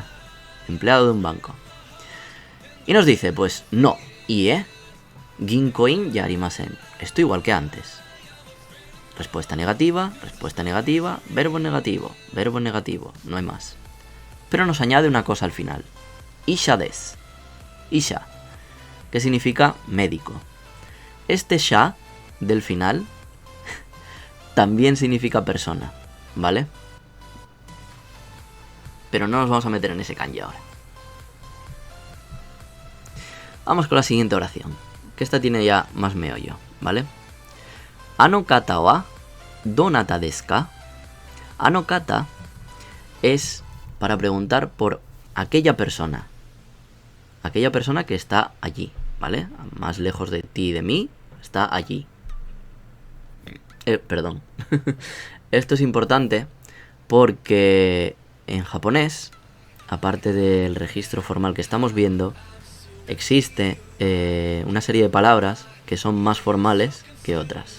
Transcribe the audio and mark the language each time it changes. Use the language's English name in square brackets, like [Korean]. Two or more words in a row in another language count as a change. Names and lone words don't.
[Spanish] Empleado de un banco. Y nos dice, pues no. [Japanese] ¿Y 銀行員やりません? [Spanish] Esto igual que antes. Respuesta negativa, verbo negativo, no hay más. Pero nos añade una cosa al final. [Japanese] 医者です。医者, [Spanish] que significa médico. Este sha del final también significa persona, ¿vale? Pero no nos vamos a meter en ese kanji ahora. Vamos con la siguiente oración, que esta tiene ya más meollo, ¿vale? [Japanese] あの方はどなたですか? あの方 [Spanish] es para preguntar por aquella persona. Aquella persona que está allí, ¿vale? Más lejos de ti y de mí, está allí. Perdón. Esto es importante porque en japonés, aparte del registro formal que estamos viendo, existe una serie de palabras que son más formales que otras.